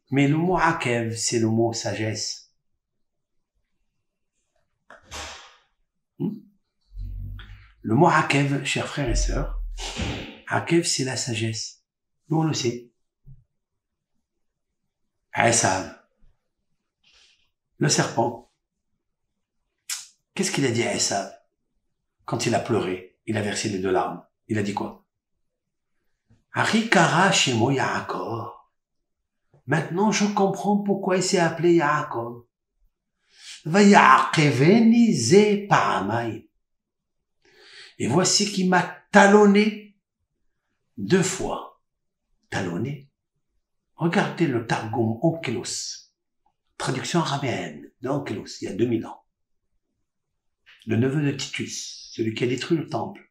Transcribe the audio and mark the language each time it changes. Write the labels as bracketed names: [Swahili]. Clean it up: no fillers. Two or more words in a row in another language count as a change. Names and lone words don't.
[French] Mais le mot Akev, c'est le mot sagesse. Le mot Akev, chers frères et sœurs, Akev, c'est la sagesse. Nous, on le sait. Esav, le serpent. Qu'est-ce qu'il a dit à Esav? quand il a pleuré, il a versé les 2 larmes. Il a dit quoi? [Hebrew] הכי קרא שמו יעקב. [French] Maintenant, je comprends pourquoi il s'est appelé Yaakov. [Hebrew] ויעקבני זה פעמיים. [French] Et voici qu'il m'a talonné 2 fois. Talonné. Regardez le Targum Onkelos. Traduction araméenne de Onkelos, il y a 2000 ans. Le neveu de Titus, celui qui a détruit le temple.